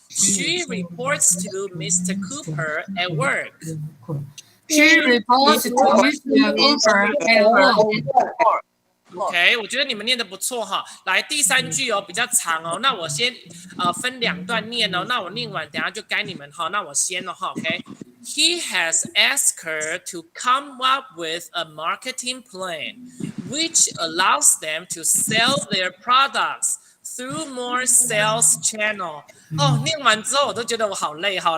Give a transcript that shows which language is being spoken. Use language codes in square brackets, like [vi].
[en] She reports to Mr. Cooper at work. She reports to Mr. Cooper at work. [zh] OK， 我觉得你们念得不错哈。来第3句哦，比较长哦。那我先分2段念哦。那我念完，等下就该你们哈。那我先了哈。 [en] OK，He has asked her to come up with a marketing plan, which allows them to sell their products through more sales channel. [zh] 哦，念完之后我都觉得我好累哈。